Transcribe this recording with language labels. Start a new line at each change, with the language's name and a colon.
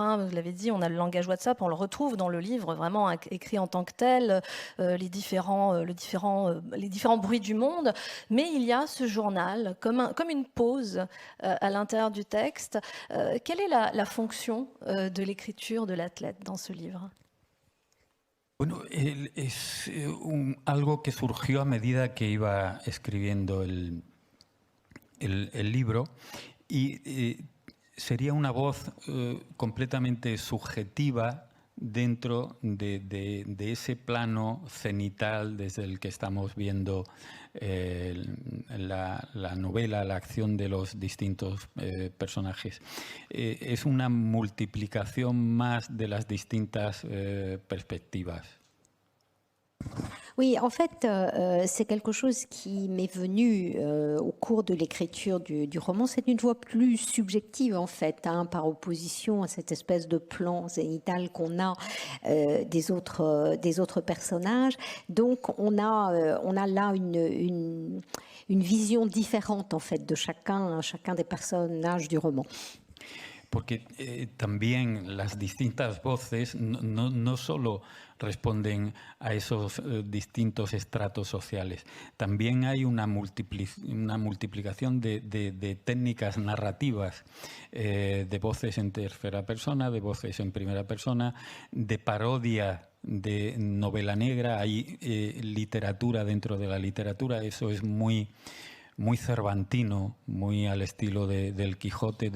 French: Hein, vous l'avez dit, on a le langage WhatsApp, on le retrouve dans le livre, vraiment écrit en tant que tel, les différents bruits du monde. Mais il y a ce journal comme une pause à l'intérieur du texte. Quelle est la fonction de l'écriture de l'athlète dans ce livre ?
Spanish: Bueno, es algo que surgió a medida que iba escribiendo el libro y sería una voz completamente subjetiva dentro de ese plano cenital desde el que estamos viendo la novela, la acción de los distintos personajes. Es una multiplicación más de las distintas perspectivas.
French: Oui, en fait, c'est quelque chose qui m'est venu au cours de l'écriture du roman. C'est une voix plus subjective, en fait, hein, par opposition à cette espèce de plan zénital qu'on a des autres personnages. Donc, on a là une vision différente, en fait, de chacun des personnages du roman.
Spanish: Porque también las distintas voces no solo responden a esos distintos estratos sociales, también hay una multiplicación de técnicas narrativas, de voces en tercera persona, de voces en primera persona, de parodia, de novela negra, hay literatura dentro de la literatura, eso es muy cervantino, muy al estilo del Quijote.